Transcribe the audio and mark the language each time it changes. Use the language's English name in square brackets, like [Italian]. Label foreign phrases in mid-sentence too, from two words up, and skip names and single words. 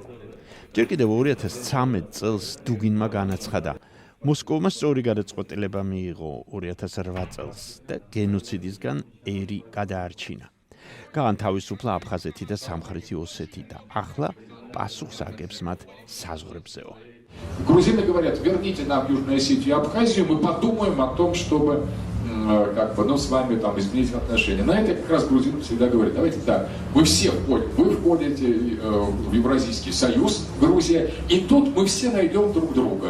[Georgian] ჯერ კიდევ 2013 წელს დუგინმა განაცხადა, მოსკოვმა სწორი გადაწყვეტილება მიიღო 2008 წელს და გენოციდისგან ერი გადაარჩინა. გაანთავისუფლა აფხაზეთი და სამხრეთი ოსეთი და ახლა пасухс агებს მათ საზღვრებზეო. [Russian] Грузины говорят, верните нам Южную Осетию и Абхазию, мы подумаем о том, чтобы с вами там изменить отношения. На это как раз грузины всегда говорят, давайте так, вы все входите, вы входите в Евразийский союз, Грузия, и тут мы все найдем друг друга.